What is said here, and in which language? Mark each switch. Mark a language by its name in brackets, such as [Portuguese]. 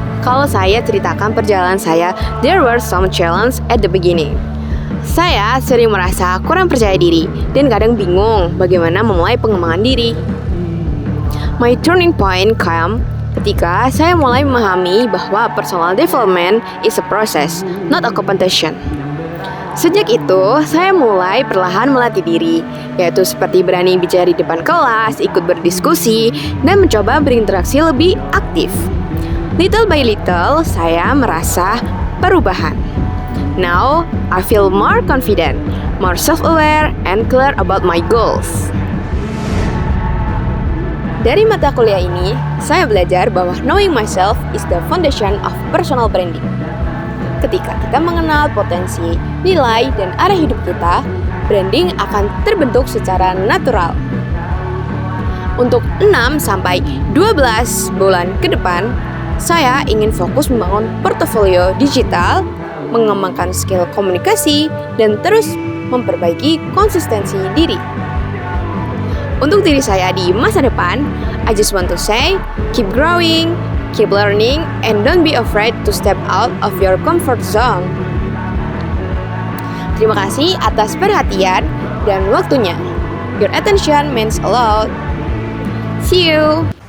[Indonesian] kalau saya ceritakan perjalanan saya, [English] there were some challenges at the beginning. [Indonesian] Saya sering merasa kurang percaya diri dan kadang bingung bagaimana memulai pengembangan diri. [English] My turning point came [Indonesian] ketika saya mulai memahami bahwa [English] personal development is a process, not a competition. [Indonesian] Sejak itu, saya mulai perlahan melatih diri, yaitu seperti berani bicara di depan kelas, ikut berdiskusi, dan mencoba berinteraksi lebih aktif. [English] Little by little, [Indonesian] saya merasa perubahan. [English] Now, I feel more confident, more self-aware, and clear about my goals. [Indonesian] Dari mata kuliah ini, saya belajar bahwa [English] knowing myself is the foundation of personal branding. [Indonesian] Ketika kita mengenal potensi, nilai, dan arah hidup kita, branding akan terbentuk secara natural. Untuk 6-12 bulan ke depan, saya ingin fokus membangun portofolio digital, mengembangkan skill komunikasi, dan terus memperbaiki konsistensi diri. Untuk diri saya di masa depan, [English] I just want to say, keep growing, keep learning, and don't be afraid to step out of your comfort zone. [Indonesian] Terima kasih atas perhatian dan waktunya. [English] Your attention means a lot. See you.